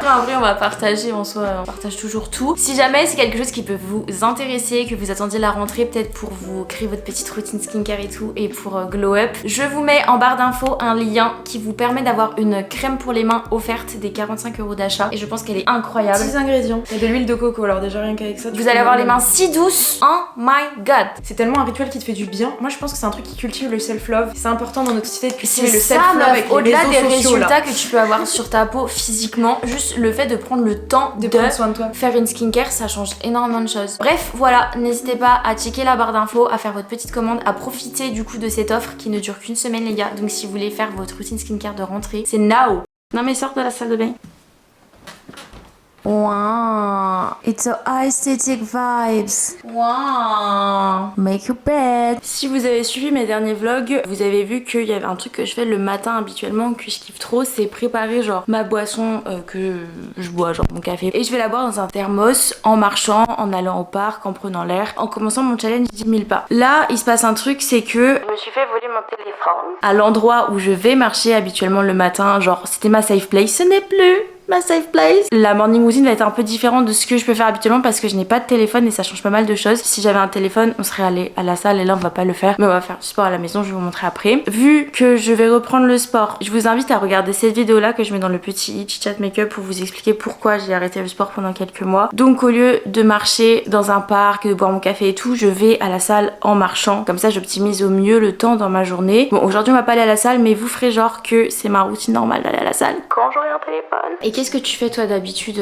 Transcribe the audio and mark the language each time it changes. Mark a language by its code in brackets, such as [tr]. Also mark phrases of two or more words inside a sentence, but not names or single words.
[fr] En vrai on va partager, en soi on partage toujours tout. Si jamais c'est quelque chose qui peut vous intéresser, que vous attendiez la rentrée peut-être pour vous créer votre petite routine skincare et tout, et pour [en] glow up, [fr] je vous mets en barre d'infos un lien qui vous permet d'avoir une crème pour les mains offerte des 45 € d'achat. Et je pense qu'elle est incroyable. 6 ingrédients. Il y a de l'huile de coco, alors déjà rien qu'avec ça. Vous allez avoir les mains si douces. Oh my god! C'est tellement un rituel qui te fait du bien. Moi je pense que c'est un truc qui cultive le self-love. C'est important dans notre société de cultiver le self-love avec les réseaux sociaux. Au-delà des résultats que tu peux avoir sur ta peau physiquement, juste le fait de prendre le temps de prendre soin de toi. Faire une skincare, ça change énormément de choses. Bref, voilà, n'hésitez pas à checker la barre d'infos, à faire votre petite commande, à profiter du coup de cette offre qui ne dure qu'une semaine les gars. Donc si vous voulez faire votre routine skincare de rentrée, c'est now! Non mais sors de la salle de bain. [en] Wow, it's a aesthetic vibes. Wow, make your bed. [fr] Si vous avez suivi mes derniers vlogs, vous avez vu qu'il y avait un truc que je fais le matin habituellement que je kiffe trop, c'est préparer genre ma boisson que je bois, genre mon café. Et je vais la boire dans un thermos en marchant, en allant au parc, en prenant l'air, en commençant mon challenge 10 000 pas. Là, il se passe un truc, c'est que je me suis fait voler mon téléphone à l'endroit où je vais marcher habituellement le matin, genre c'était ma [en] safe place, [fr] ce n'est plus ma [en] safe place. [fr] La [en] morning routine [fr] va être un peu différente de ce que je peux faire habituellement parce que je n'ai pas de téléphone et ça change pas mal de choses. Si j'avais un téléphone, on serait allé à la salle et là on va pas le faire, mais on va faire du sport à la maison, je vais vous montrer après. Vu que je vais reprendre le sport, je vous invite à regarder cette vidéo là que je mets dans le petit [en] chit-chat make-up [fr] pour vous expliquer pourquoi j'ai arrêté le sport pendant quelques mois. Donc au lieu de marcher dans un parc, de boire mon café et tout, je vais à la salle en marchant. Comme ça j'optimise au mieux le temps dans ma journée. Bon aujourd'hui on va pas aller à la salle, mais vous ferez genre que c'est ma routine normale d'aller à la salle quand j'aurai un téléphone. Et qu'est-ce que tu fais toi d'habitude?